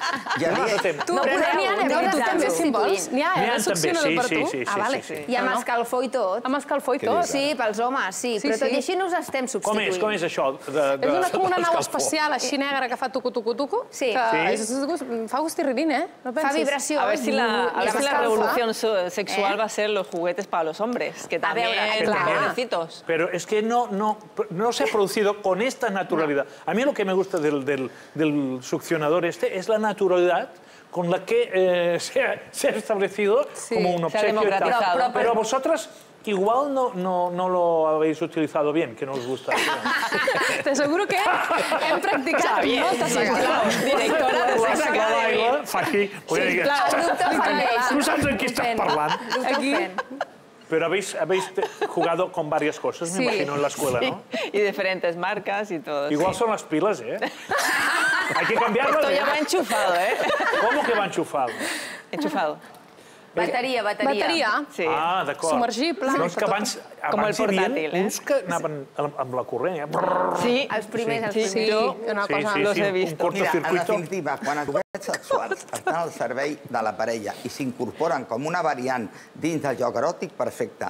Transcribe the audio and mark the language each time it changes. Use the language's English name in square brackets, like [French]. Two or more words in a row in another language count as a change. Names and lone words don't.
[Catalan] Però n'hi ha anècdotes també, si vols. N'hi ha succionador per tu? Sí. I amb escalfor i tot. Amb escalfor i tot? Sí, pels homes, sí. Però tot i així no us estem substituint. Com és això? És com una nau espacial així negra que fa tucu-tucu-tucu. Sí. Fa gust i rirint, ¿eh? Fa vibració. [Spanish] A ver si la revolución sexual va a ser los juguetes para los hombres, que también pobrecitos. Pero es que no se ha producido con esta naturalidad. A mí lo que me gusta del succionador es la naturalidad con la que se ha establecido como un obsequio y tal. Pero vosotras igual no lo habéis utilizado bien, que no os gusta. Te aseguro que [Catalan] hem practicat moltes vegades. Directora de sexe acadèmic. Fa aquí. No saps en qui estàs parlant. Aquí. [Spanish] Pero habéis jugado con varias cosas, me imagino, en la escuela, ¿no? Y diferentes marcas y todo. Igual son las pilas, ¿eh? Hay que cambiarlas. Esto ya va enchufado, ¿eh? ¿Cómo que va enchufado? Enchufado. [Catalan] Bateria. Sí. Ah, d'acord. Submergible. No, és que abans hi havia uns que anaven amb la corrent, Sí, els primers. Sí, una cosa [Spanish] los he visto. [Catalan] Mira, en definitiva, quan els joguets sexuals estan al servei de la parella i s'incorporen com una variant dins del joc eròtic, perfecte.